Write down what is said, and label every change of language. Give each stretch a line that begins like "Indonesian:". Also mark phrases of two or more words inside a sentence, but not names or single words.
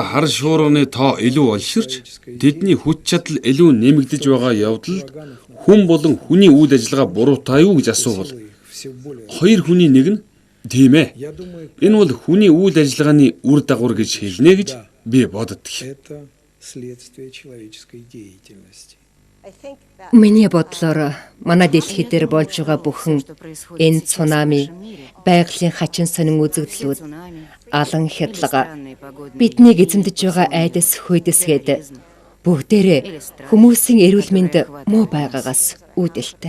Mongolian: хар шуурганы тоо илүү олширч тэдний хүч чадал илүү нэмэгдэж байгаа явдалд хүн болон хүний үйл ажиллагаа буруутай юу гэж асуувал хоёр хүний нэг нь тийм ээ. Энэ бол хүний үйл ажиллагааны үр дагавар гэж хэлнэ гэж би боддог.
Russian: Это следствие человеческой деятельности.
Mongolian: Миний бодлоор манай дэлхий дээр болж байгаа бүхэн энэ цунами, байгалийн хачин сонин үзэгдлүүд, алан хядлага, биднийг эзэмдэж байгаа айдас хүйдэсгээд бүгдээрээ хүмүүсийн эрүүл мэнд муу байгаагаас үүдэлтэй.